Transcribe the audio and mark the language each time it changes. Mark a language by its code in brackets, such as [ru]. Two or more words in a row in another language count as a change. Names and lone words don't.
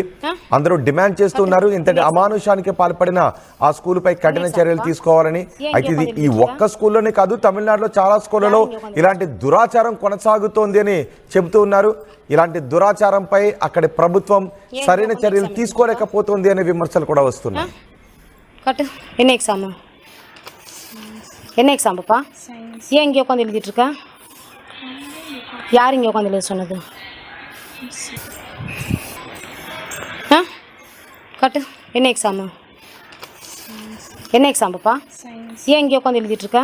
[te] అందరూ డిమాండ్ చేస్తున్నారు ఇంతటి అమానుషానికి పాల్పడిన ఆ స్కూలుపై కఠిన చర్యలు తీసుకోవాలని. అయితే ఇది ఈ ఒక్క స్కూల్లోనే కాదు, తమిళనాడులో చాలా స్కూళ్లలో ఇలాంటి దురాచారం కొనసాగుతోంది అని చెబుతూ ఉన్నారు. ఇలాంటి దురాచారంపై అక్కడి ప్రభుత్వం సరైన చర్యలు తీసుకోలేకపోతుంది అనే విమర్శలు కూడా వస్తున్నాయి. [ta] என்ன எக்ஸாம் பாப்பா? ஏன் இங்கே உட்காந்து எழுதிட்டு இருக்கா? யார் இங்கே உட்காந்து எழுத சொன்னது? கட்டு. என்ன எக்ஸாமு? என்ன எக்ஸாம் பாப்பா? ஏன் இங்கே உட்காந்து எழுதிட்டு இருக்கா?